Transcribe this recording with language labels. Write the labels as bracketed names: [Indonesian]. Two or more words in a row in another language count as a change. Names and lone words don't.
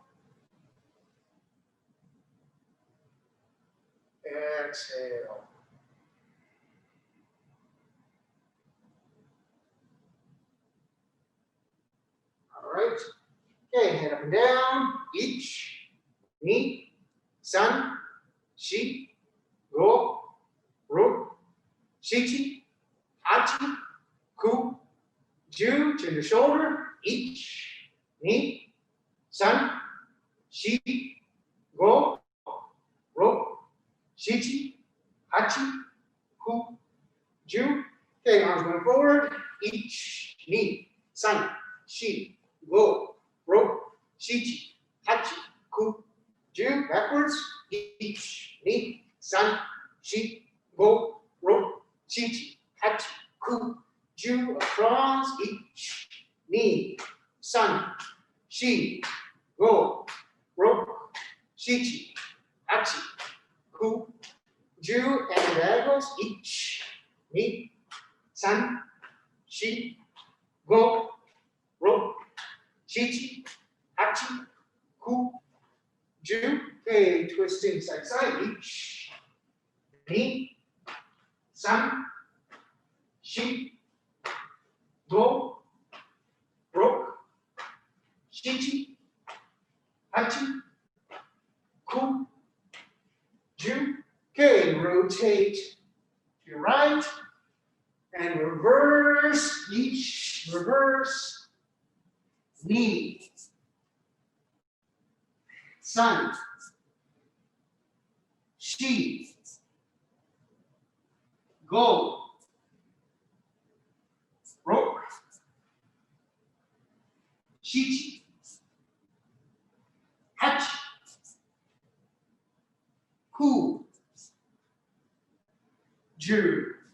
[English] Exhale. All right. Okay, head up and down. Ich, [Japanese] 二、三、四、五、六, 七、八、九、十, [English] chin to shoulder. [Japanese] Ich, 二、三、四、五、六, 七、八、九、十. [English] Okay, arms going forward. [Japanese] Ich, ni, 三、四、五、六, 七、八、九、十. Backwards. 一、二, 三、四、五、六, 七、八、九、十. Across. 一、二, 三、四、五、六, 七、八、九、十. [English] And diagonals. [Japanese] 一、二, 三、四、五、六, 七、八、九、十. [English] Okay, twisting side to side. [Japanese] Ich, ni, 三、四、五、六, 七、八、九、十. [English] Okay, rotate to your right and reverse. [Japanese] Ich, reverse. Ni, 三、四、五、六, 七、八、九、十.